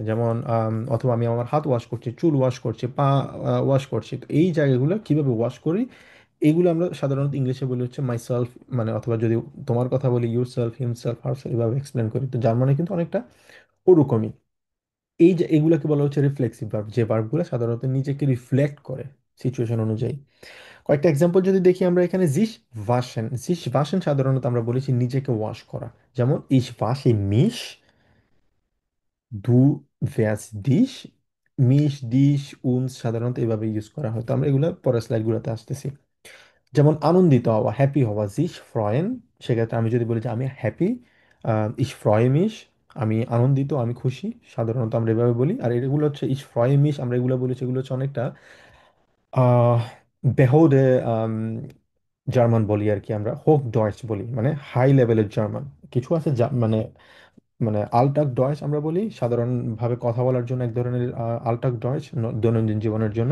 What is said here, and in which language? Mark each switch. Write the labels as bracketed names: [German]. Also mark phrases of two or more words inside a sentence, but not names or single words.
[Bangla] যেমন অথবা আমি আমার হাত ওয়াশ করছি, চুল ওয়াশ করছি, পা ওয়াশ করছি, তো এই জায়গাগুলো কিভাবে ওয়াশ করি, এগুলো আমরা সাধারণত ইংলিশে বলি হচ্ছে [English] my self, [Bangla] মানে অথবা যদি তোমার কথা বলি [English] your self, him self, her self, [Bangla] এভাবে এক্সপ্লেন করি। তো যার মানে কিন্তু অনেকটা ওরকমই। এই যে এগুলোকে বলা হচ্ছে [English] reflexive verb, [Bangla] যে ভার্বগুলো সাধারণত নিজেকে রিফ্লেক্ট করে সিচুয়েশন অনুযায়ী। কয়েকটা এক্সাম্পল যদি দেখি আমরা এখানে, [German] sich waschen [Bangla] সাধারণত আমরা বলেছি নিজেকে ওয়াশ করা। [German] যেমন ich wasche mich, du wäschst dich, mich dich uns [Bangla] সাধারণত এভাবে ইউজ করা হয়। তো আমরা এগুলো পরের স্লাইডগুলোতে আসতেছি। যেমন আনন্দিত হওয়া, হ্যাপি হওয়া, [German] sich freuen, [Bangla] সেক্ষেত্রে আমি যদি বলি যে আমি হ্যাপি, [German] ich freue mich, [Bangla] আমি আনন্দিত, আমি খুশি, সাধারণত আমরা এভাবে বলি। আর এগুলো হচ্ছে [German] ich freue mich, [Bangla] আমরা এগুলো বলেছি, এগুলো হচ্ছে অনেকটা আহ বেহোডে জার্মান বলি আর কি, আমরা হোক ডয়েচ বলি, মানে হাই লেভেলের জার্মান। কিছু আছে মানে মানে আলটাক ডয়েচ আমরা বলি সাধারণভাবে কথা বলার জন্য, এক ধরনের আলটাক ডয়েচ দৈনন্দিন জীবনের জন্য।